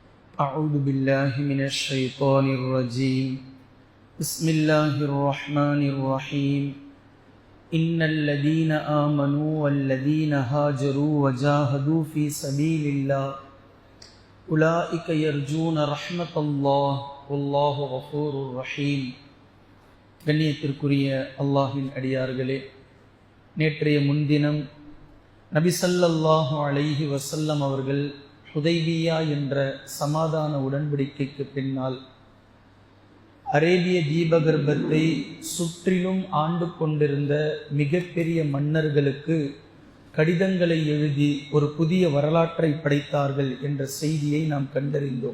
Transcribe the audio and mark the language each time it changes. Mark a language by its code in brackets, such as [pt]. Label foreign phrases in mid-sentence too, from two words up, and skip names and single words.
[ar] أعوذ بالله من الشيطان الرجيم بسم الله الرحمن الرحيم إن الذين آمنوا والذين هاجروا وجاهدوا في سبيل الله أولئك يرجون رحمة الله والله غفور رحيم. [ta] கண்ணியத்திற்குரிய அல்லாஹ்வின் அடியார்களே, நேற்றைய முன்தினம் நபி [ar] صلى الله عليه وسلم [ta] அவர்கள் ஹுதைபியா என்ற சமாதான உடன்படிக்கைக்கு பின்னால் அரேபிய தீபகற்பத்தை சுற்றிலும் ஆண்டு கொண்டிருந்த மிகப்பெரிய மன்னர்களுக்கு கடிதங்களை எழுதி ஒரு புதிய வரலாற்றை படைத்தார்கள் என்ற செய்தியை நாம் கண்டறிந்தோம்.